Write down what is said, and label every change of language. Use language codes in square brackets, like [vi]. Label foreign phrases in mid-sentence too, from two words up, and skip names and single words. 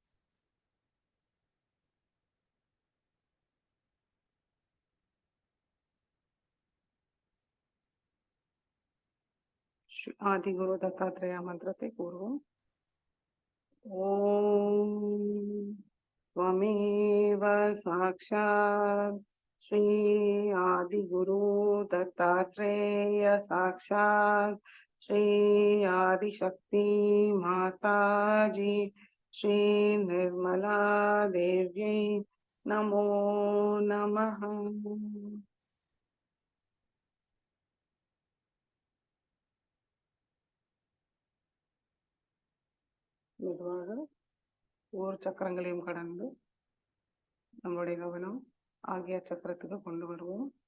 [ta] ஆதிகுரு தத்தாத்ரேயா மந்திரத்தை கூறுவோம். [sa] ஓம் त्वमेव साक्षात् श्री आदिगुरु दत्तात्रेय साक्षात् श्री आदिशक्ति माताजी श्री निर्मला देव्यै नमो नमः. [ta] மெதுவாக ஒவ்வொரு சக்கரங்களையும் கடந்து நம்மளுடைய கவனம் ஆகிய சக்கரத்துக்கு கொண்டு வருவோம்.